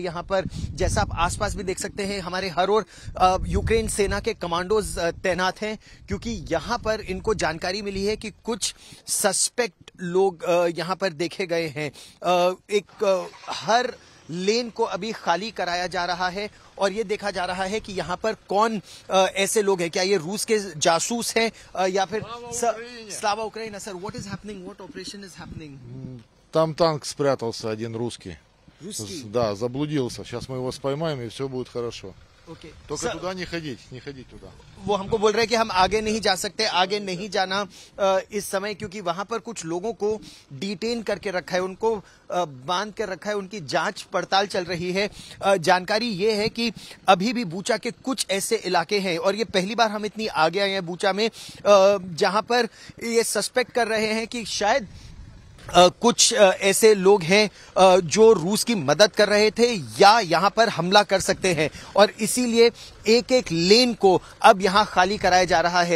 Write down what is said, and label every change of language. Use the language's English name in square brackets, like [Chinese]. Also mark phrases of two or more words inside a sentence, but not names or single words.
[Hindi] यहाँ पर जैसा आप आसपास भी देख सकते हैं, हमारे हर ओर यूक्रेन सेना के कमांडोज तैनात हैं, क्योंकि यहाँ पर इनको जानकारी मिली है कि कुछ सस्पेक्ट लोग यहाँ पर देखे गए हैं। हर लेन को अभी खाली कराया जा रहा है और ये देखा जा रहा है कि यहाँ पर कौन ऐसे लोग हैं। क्या ये रूस के जासूस हैं या फिर [Ukrainian] Слава Україні? [English] सर, What is happening? What operation is happening? [Russian] Там танк спрятался, один русский. Русский? Да, заблудился. Сейчас мы его споймаем, и все будет хорошо. Okay. Только туда не ходить туда. [Hindi] वो हमको बोल रहे हैं कि हम आगे नहीं जा सकते, आगे नहीं जाना इस समय, क्योंकि वहां पर कुछ लोगों को डिटेन करके रखा है, उनको बांध कर रखा है, उनकी जांच पड़ताल चल रही है। जानकारी ये है कि अभी भी बूचा के कुछ ऐसे इलाके हैं, और ये पहली बार हम इतनी आगे आए हैं बूचा में, जहां पर ये सस्पेक्ट कर रहे हैं कि शायद कुछ ऐसे लोग हैं जो रूस की मदद कर रहे थे या यहां पर हमला कर सकते हैं, और इसीलिए एक एक लेन को अब यहां खाली कराया जा रहा है।